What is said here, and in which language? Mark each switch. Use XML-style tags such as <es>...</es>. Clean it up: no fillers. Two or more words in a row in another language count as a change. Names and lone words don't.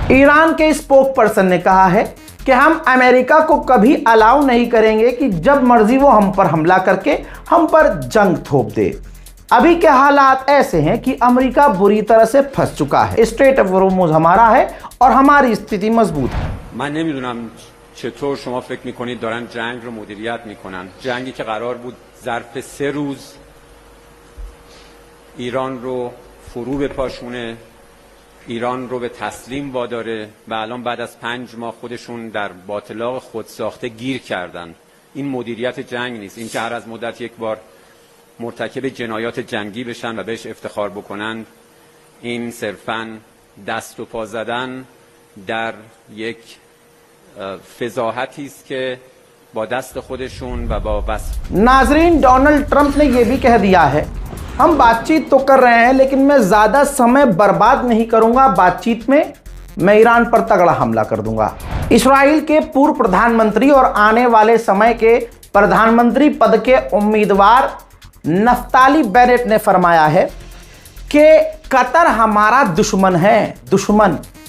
<hi>ईरान के स्पोक पर्सन ने कहा है कि हम अमेरिका को कभी अलाउ नहीं करेंगे कि जब मर्जी वो हम पर हमला करके हम पर जंग थोप दे। अभी के हालात ऐसे हैं कि अमेरिका बुरी तरह से फंस चुका है। स्ट्रेट ऑफ हॉर्मुज हमारा है और हमारी स्थिति मजबूत है।</hi> <fa>من نمیدونم چطور شما فکر میکنید دارن جنگ رو مدیریت میکنن. جنگی که قرار بود ظرف 3 روز ایران رو فرو بپاشونه، ایران رو به تسلیم واداره و الان بعد از 5 ماه خودشون در باطلاق خود ساخته گیر کردن. این مدیریت جنگ نیست. این که هر از مدت یک بار مرتکب جنایات جنگی بشن و بهش افتخار بکنن، این صرفاً دست و پا زدن در یک فضاحتی است که با دست خودشون و با وصف।</fa> <hi>नाजरीन, डोनाल्ड ट्रंप ने यह भी कह दिया है हम बातचीत तो कर रहे हैं लेकिन मैं ज्यादा समय बर्बाद नहीं करूंगा बातचीत में, मैं ईरान पर तगड़ा हमला कर दूंगा। इस्राइल के पूर्व प्रधानमंत्री और आने वाले समय के प्रधानमंत्री पद के उम्मीदवार नफ्ताली बेनेट ने फरमाया है कि कतर हमारा दुश्मन है, दुश्मन।</hi>